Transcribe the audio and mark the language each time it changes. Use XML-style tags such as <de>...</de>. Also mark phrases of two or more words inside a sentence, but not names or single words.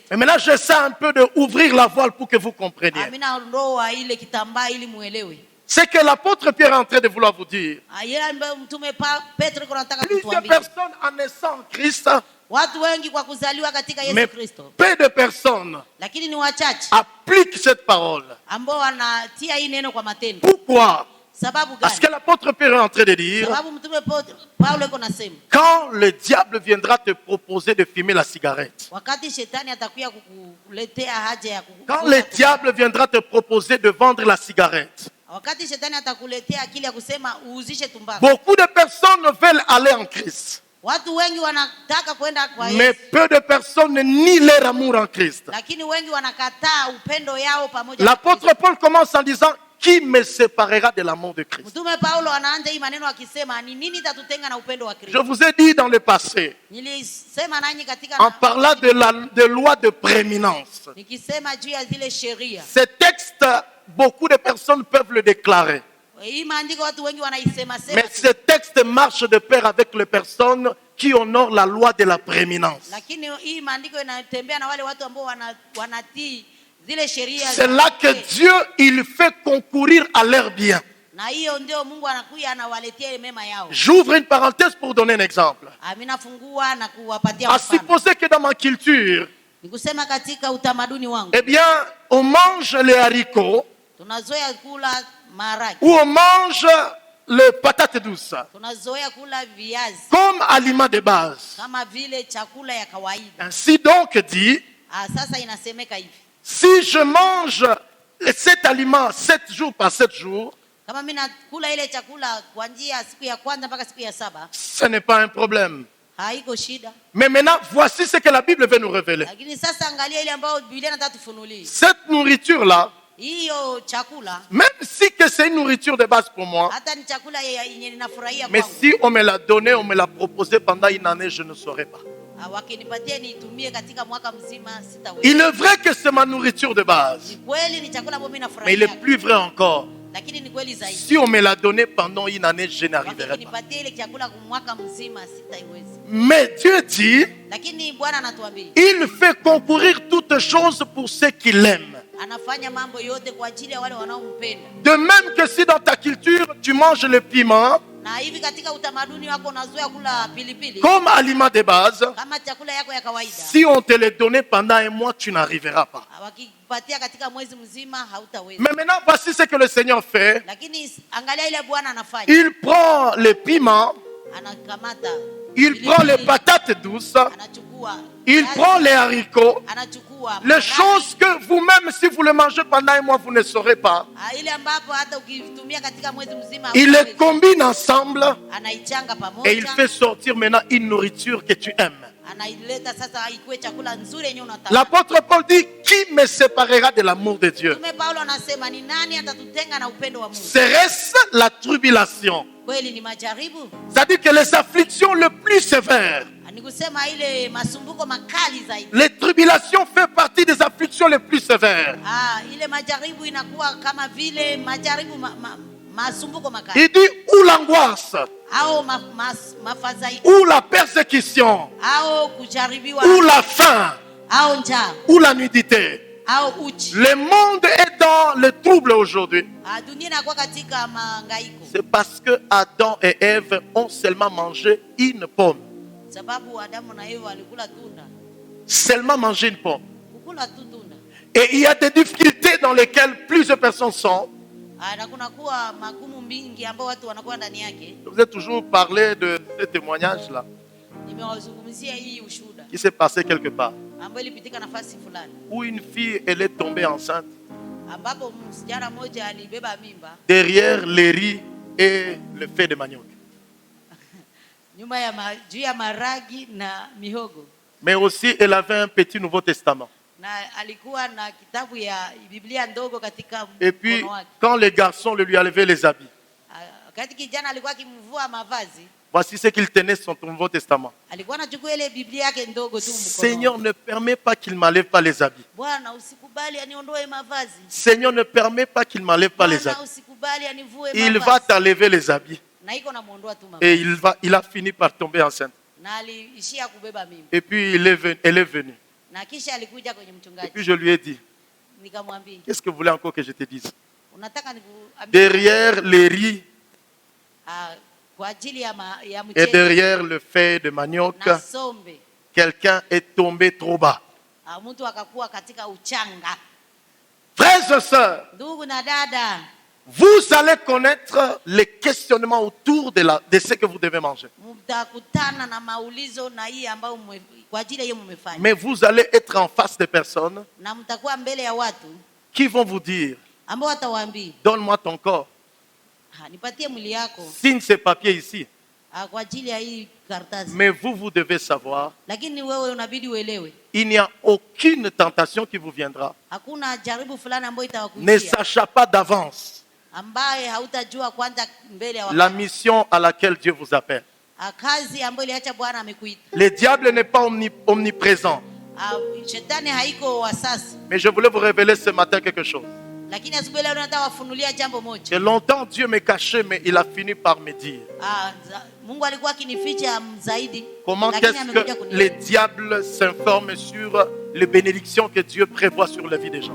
<fr>Et maintenant, j'essaie un peu d'ouvrir la voile pour que vous compreniez.</fr> <sw>Amina ondoa ile kitambaa ili muelewe.</sw> <fr>C'est que l'apôtre Pierre est en train de vouloir vous dire.</fr> <sw>Yeye ambaye mtume Petro anataka</sw> <fr>Plusieurs</fr> <sw>kutuambia.</sw> <fr>personnes en naissant en Christ,</fr> <sw>Watu wengi kwa kuzaliwa katika</sw> <fr>mais</fr> <sw>Yesu Kristo,</sw> <fr>peu de personnes</fr> <sw>lakini ni wachache</sw> <fr>appliquent cette parole.</fr> <sw>ambao wanatia hii neno kwa matendo.</sw> <fr>Pourquoi?</fr> <sw>Sababu</sw> <fr>Parce</fr> <sw>gani?</sw> <fr>que l'apôtre Pierre est en train de dire,</fr> <sw>Sababu mtume Paulo yuko nasema,</sw> <fr>quand le diable viendra te proposer de fumer la cigarette,</fr> <sw>wakati shetani atakuja kukuletea haja ya</sw> <fr>quand le diable viendra te proposer de vendre la cigarette,</fr> <sw>wakati shetani atakuletea akili ya kusema uuzishe tumbaku.</sw> <fr>beaucoup de personnes veulent aller en Christ.</fr> <sw>Watu wengi wanataka kwenda kwa</sw> <fr>Mais</fr> <sw>Yesu,</sw> <fr>peu de personnes nient leur amour en Christ.</fr> <sw>lakini wengi wanakataa upendo yao pamoja na</sw> <fr>L'apôtre</fr> <sw>Kristo.</sw> <fr>Paul commence en disant, qui me séparera de l'amour de Christ?</fr> <sw>Mtume Paulo anaanza hii maneno akisema ni nini itatutenga na upendo wa</sw> <fr>Je</fr> <sw>Kristo.</sw> <fr>vous ai dit dans le passé,</fr> <sw>Nilisema nanyi katika</sw> <fr>en parlant de loi de prééminence,</fr> <sw>nikisema juu ya zile sheria.</sw> <fr>ce texte, beaucoup de personnes peuvent le déclarer.</fr> <sw>Hii maandiko watu wengi wanaisema sema.</sw> <fr>Mais ce texte marche de pair avec les personnes qui honorent la loi de la prééminence.</fr> <sw>Lakini hii maandiko inatembea na wale watu ambao wanatii zile sheria.</sw> <fr>C'est là que Dieu, il fait concourir à leur bien.</fr> <sw>Na hiyo ndio Mungu anakuja anawaletea mema yao.</sw> <fr>J'ouvre une parenthèse pour donner un exemple.</fr> <sw>Aminafungua na kuwapatia</sw> <fr>À</fr> <sw>mfano.</sw> <fr>supposer que dans ma culture,</fr> <sw>Nikusema katika utamaduni wangu</sw> <fr>eh bien, on mange les haricots</fr> <sw>tunazoea kula maharage,</sw> <fr>ou on mange les patates douces</fr> <sw>tunazoea kula viazi</sw> <fr>comme aliment de base.</fr> <sw>kama vile chakula ya kawaida.</sw> <fr>Ainsi donc dit,</fr> <sw>Sasa inasemeka hivi,</sw> <fr>si je mange cet aliment 7 jours par 7 jours,</fr> <sw>kama mimi nakula ile chakula kuanzia siku ya kwanza mpaka siku ya 7,</sw> <fr>ce n'est pas un problème.</fr> <sw>haiko shida.</sw> <fr>Mais maintenant, voici ce que la Bible veut nous révéler.</fr> <sw>Lakini sasa angalia ile ambayo Biblia inataka tufunulie.</sw> <fr>Cette nourriture-là,</fr> <sw>Hiyo chakula</sw> <fr>même si que c'est une nourriture de base pour moi,</fr> <sw>hata ni chakula yenye ninafurahia</sw> <fr>mais</fr> <sw>kwangu.</sw> <fr>si on me l'a donné, on me l'a proposé pendant une année, je ne saurais pas.</fr> <sw>wakinipatia nitumie katika mwaka mzima sitaweza.</sw> <fr>Il est vrai que c'est ma nourriture de base.</fr> <sw>Ni kweli ni chakula ambacho mimi</sw> <fr>Mais</fr> <sw>nafurahia.</sw> <fr>il est plus vrai encore.</fr> <sw>Lakini ni kweli zaidi.</sw> <fr>Si on me l'a donné pendant une année, je n'arriverai pas.</fr> <sw>Wakinipatia ile chakula kwa mwaka mzima sitaiweza.</sw> <fr>Mais Dieu dit,</fr> <sw>Lakini Bwana anatuambia</sw> <fr>il fait concourir toutes choses pour ceux qui l'aiment.</fr> <sw>anafanya mambo yote kwa ajili ya wale wanaompenda.</sw> <fr>De même que si dans ta culture, tu manges le piment</fr> <sw>Na hivi katika utamaduni wako unazoea kula pilipili</sw> <fr>comme aliment de base,</fr> <sw>kama chakula yako ya kawaida.</sw> <fr>si on te le donnait pendant un mois, tu n'arriveras pas.</fr> <sw>Wakipatia katika mwezi mzima hautaweza.</sw> <fr>Mais maintenant, voici ce que le Seigneur fait.</fr> <sw>Lakini angalia ile Bwana anafanya.</sw> <fr>Il prend les piments,</fr> <sw>Anakamata.</sw> <fr>il prend les patates douces,</fr> <sw>Anachukua.</sw> <fr>il prend les haricots,</fr> <sw>Anachukua.</sw> <fr>les choses que vous-même, si vous le mangez pendant un mois, vous ne saurez pas.</fr> <sw>Ile ambapo hata ukitumia katika mwezi mzima</sw> <fr>Il les combine ensemble</fr> <sw>anaichanga</sw> <fr>et il</fr> <sw>pamoja.</sw> <fr>fait sortir maintenant une nourriture que tu aimes.</fr> <sw>Anaileta sasa ikuwe chakula nzuri yenye unataka.</sw> <fr>L'apôtre Paul dit, qui me séparera de l'amour de Dieu?</fr> <sw>Mtume Paulo anasema ni nani atatutenga na upendo wa Mungu?</sw> <fr>Serait-ce la tribulation?</fr> <sw>Kweli ni majaribu.</sw> <fr>C'est-à-dire que les afflictions les plus sévères,</fr> <sw>Ni kusema ile masumbuko makali zaidi.</sw> <fr>les tribulations font partie des afflictions les plus sévères.</fr> <sw>Ile majaribu inakuwa kama vile majaribu masumbuko makali.</sw> <fr>Il dit, ou l'angoisse,</fr> <sw>Au mafadhaiko.</sw> <fr>ou la persécution,</fr> <sw>Au kujaribiwa.</sw> <fr>ou la faim,</fr> <sw>Au njaa.</sw> <fr>ou la nudité.</fr> <sw>Au uchi.</sw> <fr>Le monde est dans le trouble aujourd'hui.</fr> <sw>Dunia inakuwa katika mahangaiko.</sw> <fr>C'est parce que Adam et Ève ont seulement mangé une pomme.</fr> <sw>Sababu Adamu na Eva walikula tunda.</sw> <fr>Seulement mangé une pomme.</fr> <sw>Kukula tu tunda.</sw> <fr>Et il y a des difficultés dans lesquelles plusieurs personnes sont.</fr> <sw>Na kunakuwa magumu mingi ambao watu wanakuwa ndani yake.</sw> <fr>Je vous ai toujours parlé de ce témoignage-là</fr> <sw>Nimewazungumzia hii ushuhuda</sw> <fr>qui s'est passé quelque part.</fr> <sw>ambayo ilipitika nafasi fulani</sw> <fr>Où une fille, elle est tombée enceinte</fr> <sw>ambapo msichana mmoja alibeba mimba</sw> <fr>derrière les riz et le fait de manioc.</fr> <sw>nyuma ya juu ya maragi na mihogo.</sw> <fr>Mais aussi, elle avait un petit Nouveau Testament.</fr> <sw>Na alikuwa na kitabu ya Biblia ndogo katika</sw> <fr>Et puis,</fr> <sw>mkono wake.</sw> <fr>quand les garçons lui enlevaient les habits,</fr> <sw>Wakati kijana alikuwa akimvua mavazi,</sw> <fr>voici ce qu'il tenait son Nouveau Testament.</fr> <sw>alikuwa anachukua ile Biblia yake ndogo tu mkono.</sw> <fr>Seigneur, ne permets pas qu'il m'enlève pas les habits.</fr> <sw>Bwana usikubali aniondoe mavazi.</sw> <fr>Seigneur, ne permets pas qu'il m'enlève pas les</fr> <sw>Bwana</sw> <fr>habits.</fr> <sw>usikubali anivue</sw> <fr>Il</fr> <sw>mavazi.</sw> <fr>va t'enlever les habits.</fr> <sw>Na iko namuondoa tu</sw> <fr>Et</fr> <sw>mavazi.</sw> <fr>il a fini par tomber enceinte.</fr> <sw>Na aliishia kubeba mimba.</sw> <fr>Et puis, elle est venue.</fr> <sw>Na kisha alikuja kwenye</sw> <fr>Et</fr> <sw>mchungaji.</sw> <fr>puis, je lui ai dit,</fr> <sw>Nikamwambia,</sw> <fr>qu'est-ce que vous voulez encore que je te dise?</fr> <sw>unataka nikuambie</sw> <fr>Derrière les riz</fr> <sw>kwa ajili ya</sw> <fr>et</fr> <sw>mchele</sw> <fr>derrière le fait de manioc,</fr> <sw>na sombe.</sw> <fr>quelqu'un est tombé trop bas.</fr> <sw>Mtu akakuwa katika uchanga.</sw> <fr>Frères et sœurs,</fr> <sw>Ndugu na dada,</sw> <fr>vous allez connaître les questionnements autour de ce que vous devez manger.</fr> <sw>mtakutana na maulizo na hii ambayo kwa ajili hiyo mmefanya.</sw> <fr>Mais vous allez être en face des personnes</fr> <sw>Na mtakuwa mbele ya watu</sw> <fr>qui vont vous dire,</fr> <sw>ambao watawaambia,</sw> <fr>donne-moi ton corps.</fr> <sw>nipatie mwili yako</sw> <fr>Signe ces papiers ici.</fr> <sw>kwa ajili ya hii karatasi.</sw> <fr>Mais vous devez savoir,</fr> <sw>Lakini wewe unabidi uelewe,</sw> <fr>il n'y a aucune tentation qui vous viendra,</fr> <sw>hakuna jaribu fulani ambayo</sw> <fr>ne</fr> <sw>itawakujia</sw> <fr>sachant pas d'avance</fr> <sw>ambaye hautajua kwanza mbele ya</sw> <fr>la</fr> <sw>wakati.</sw> <fr>mission à laquelle Dieu vous appelle.</fr> <sw>Kazi ambayo iliacha Bwana amekuita.</sw> <fr>Le diable n'est pas omniprésent.</fr> <sw>Shetani haiko wa sasa.</sw> <fr>Mais je voulais vous révéler ce matin quelque chose.</fr> <sw>Lakini asubuhi leo nataka wafunulia jambo moja.</sw> <fr>Que longtemps Dieu me cachait, mais il a fini par me dire.</fr> <sw>Mungu alikuwa akinificha zaidi.</sw> <fr>Comment est-ce que les diables s'informent sur les bénédictions que Dieu prévoit sur la vie des gens.</fr>